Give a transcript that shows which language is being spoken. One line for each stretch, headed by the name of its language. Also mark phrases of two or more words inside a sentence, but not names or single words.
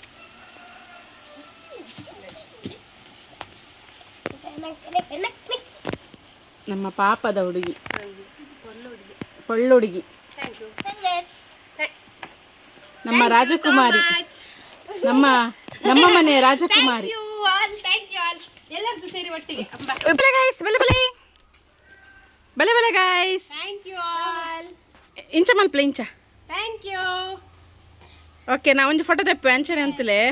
Kannada: ನಮ್ಮ ಪಾಪದ ಹುಡುಗಿ, ಪೊಳ್ಳುಡುಗಿ, ನಮ್ಮ ರಾಜಕುಮಾರಿ, ನಮ್ಮ ಮನೆ ರಾಜಕುಮಾರಿ. ಎಲ್ಲರದ್ದು ಸೇರಿ ಒಟ್ಟಿಗೆ
Tulu: ಬಲೆ ಗೈಸ್, ಬಲೆ ಗೈಸ್.
English: Thank you all.
Tulu: ಇಂಚ ಮಲ್ಪಲೆ ಇಂಚ.
English: Thank you.
Tulu: ಓಕೆ, ನಾ ಒಂಜಿ ಫೋಟೋ ತೆಪ್ಪೆ ಅಂಚನೆ ಅಂತಲೇ.